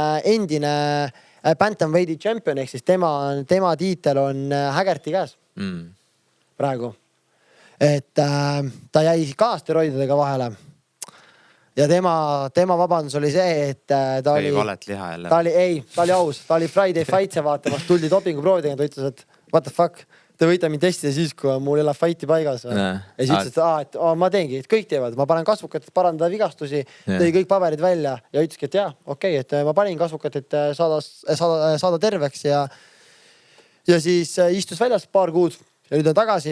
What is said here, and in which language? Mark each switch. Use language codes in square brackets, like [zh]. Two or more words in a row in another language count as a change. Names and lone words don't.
[et] Endine [en] Bantamweight'i champion, [et] ehk siis tema tiitel on Hagerti käes praegu. Et ta jäi ka steroididega vahele. Ja tema vabandus oli see, et ta oli... valet liha jälle. Ta oli aus. Ta oli Friday Fight'e vaatamas, tuldi dopinguproovidega, ta ütles, et [en] what the fuck, [et] te võite mind testida siis, kui mul ei ole fighti paigas. Ja siis ütles, et ma teengi, et kõik teevad. Ma panen kasvukat, et parandada vigastusi, tõi kõik paberid välja ja ütleski, et jah, okei, et ma panin kasvukat, et saada terveks ja siis istus väljas paar kuud ja nüüd on tagasi.